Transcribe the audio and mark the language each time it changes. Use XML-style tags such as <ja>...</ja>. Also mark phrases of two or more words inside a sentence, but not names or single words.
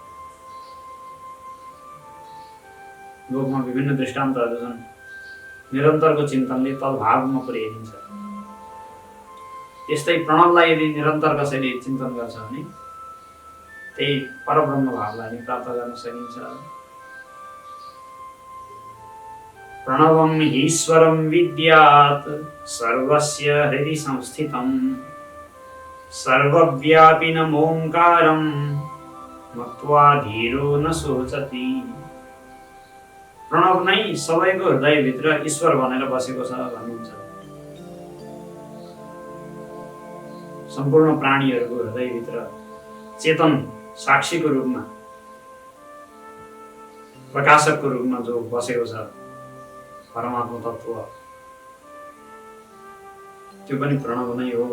<ne>लोकमा विभिन्न दृष्टान्तहरू छन्। निरन्तरको चिन्तनले तद भावमा पुर्याइदिन्छ। त्यस्तै प्रणवलाई यदि निरन्तर कसैले चिन्तन गर्छ भने त्यही परब्रह्म भावलाई नै प्राप्त गर्न सकिन्छ।</ne> <sa>प्रणवम ईश्वरम विद्यात् सर्वस्य हृदि संस्थितं सर्वव्यापिनम् ओंकारं मत्वा धीरो न शोचति।</sa> <ne>प्रणव नै सबैको हृदयभित्र ईश्वर भनेर बसेको छ भन्नुहुन्छ। सम्पूर्ण प्राणीहरूको हृदयभित्र चेतन साक्षीको रूपमा प्रकाशकको रूपमा जो बसेको छ परमात्मा तत्त्व त्यो पनि प्रणव नै हो।</ne>